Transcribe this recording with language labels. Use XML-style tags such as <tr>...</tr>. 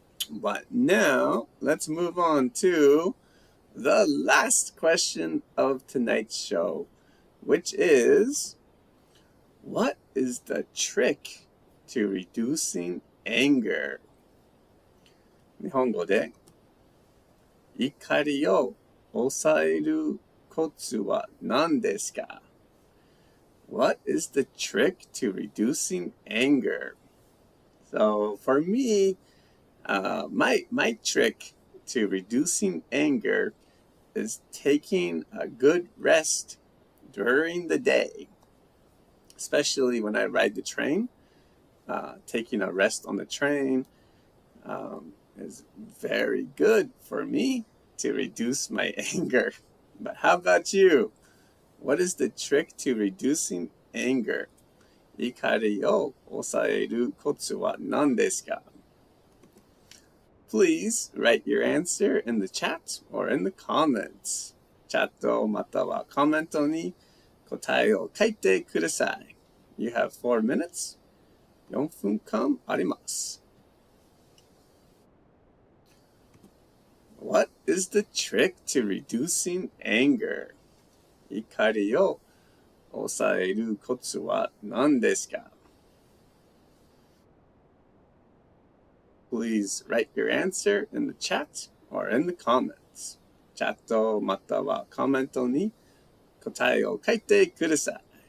<en>But now let's move on to the last question of tonight's show, which is, what is the trick to reducing anger?</en> <ja>日本語で怒りを抑えるコツは何ですか?</ja> <en>What is the trick to reducing anger? So for me, my trick to reducing anger is taking a good rest during the day, especially when I ride the train. Taking a rest on the train is very good for me to reduce my anger. But how about you? What is the trick to reducing anger?</en> <ja>怒りを抑えるコツは何ですか?</ja> <en>Please write your answer in the chat or in the comments.</en> <ja>チャットまたはコメントに答えを書いてください.</ja> <en>You have 4 minutes.</en> <ja>4分間あります.</ja> <en>What is the trick to reducing anger?</en> <ja>怒りを抑えるコツは何ですか?</ja> <en>Please write your answer in the chat or in the comments.</en> <ja>チャットまたはコメントに答えを書いてください.</ja>